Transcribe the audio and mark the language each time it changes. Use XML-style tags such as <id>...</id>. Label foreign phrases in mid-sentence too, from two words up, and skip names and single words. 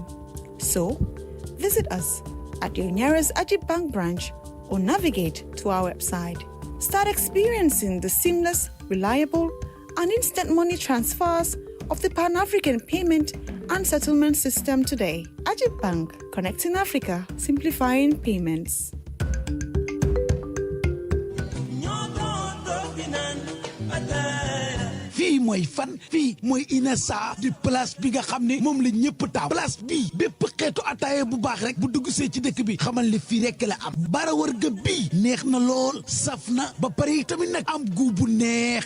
<en>So, visit us at your nearest Ajib Bank branch or navigate to our website. Start experiencing the seamless, reliable, and instant money transfers of the Pan-African Payment and Settlement System today. Ajib Bank, connecting Africa, simplifying payments.</en> <wo>fii mooy fan fii mooy Inessa di place bi nga xam ne moom la ñëpp taaw place bii bépp xeetu ataaya bu baax rek bu dugg see ci dëkk bi xamal ne fii rek la am bara wërga bii neex na lool saf na ba pare tamit nag am gu bu neex</wo>